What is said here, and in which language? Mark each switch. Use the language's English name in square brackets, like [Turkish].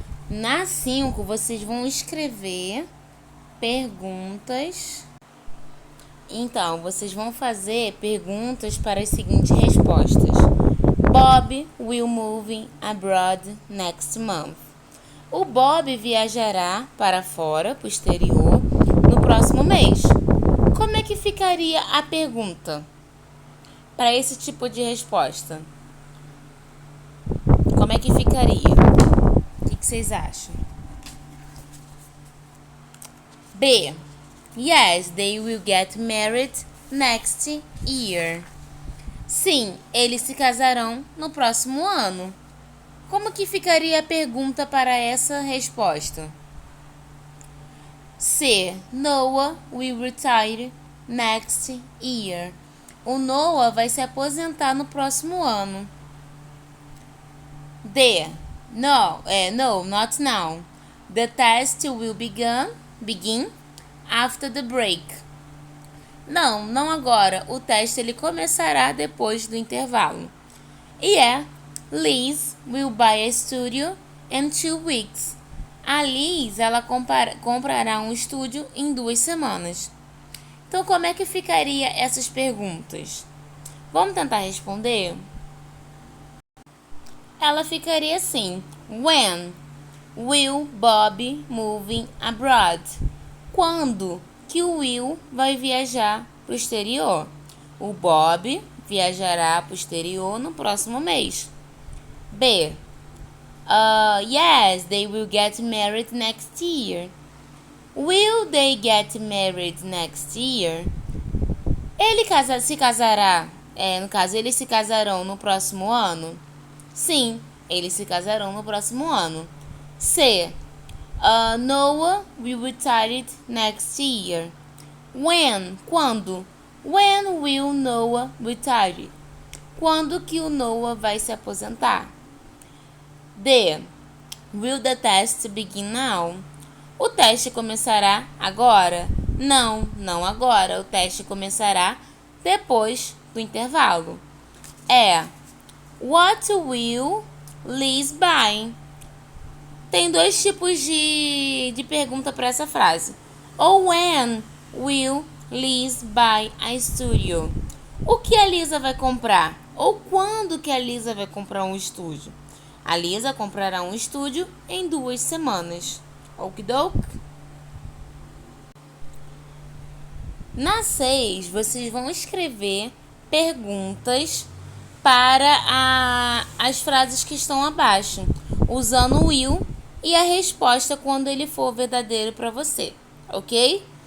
[Portuguese] Na 5, vocês vão escrever perguntas. Então, vocês vão fazer perguntas para as seguintes respostas. [English] Bob will move abroad next month. [Portuguese] O Bob viajará para fora, para o exterior, no próximo mês. Como é que ficaria a pergunta para esse tipo de resposta? Como é que ficaria? O que vocês acham? B. [English] Yes, they will get married next year. [Portuguese] Sim, eles se casarão no próximo ano. Como que ficaria a pergunta para essa resposta? C. [English] Noah will retire next year. [Portuguese] O Noah vai se aposentar no próximo ano. [English] D. No, not now. The test will begin after the break. [Portuguese] Não agora. O teste ele começará depois do intervalo. [English] E Liz will buy a studio in 2 weeks. [Portuguese] A Liz, ela comprará um estúdio em 2 semanas. Então, como é que ficaria essas perguntas? Vamos tentar responder? Ela ficaria assim. [English] When will Bob moving abroad? [Portuguese] Quando que o Will vai viajar para o exterior. O Bob viajará para o exterior no próximo mês. B. [English] Yes, they will get married next year. Will they get married next year? [Portuguese] Se casará. No caso, eles se casarão no próximo ano? Sim, eles se casarão no próximo ano. C. [English] Noah will retire next year. When? Quando? When will Noah retire? [Portuguese] Quando que o Noah vai se aposentar? D. [English] Will the test begin now? [Portuguese] O teste começará agora? Não, não agora. O teste começará depois do intervalo. [English] What will Liz buy? [Portuguese] Tem dois tipos de pergunta para essa frase. [English] Ou when will Liz buy a studio? [Portuguese] O que a Lisa vai comprar? Ou quando que a Lisa vai comprar um estúdio? A Lisa comprará um estúdio em 2 semanas. Okidoki? Na 6, vocês vão escrever perguntas para as frases que estão abaixo, usando o will e a resposta quando ele for verdadeiro para você, ok?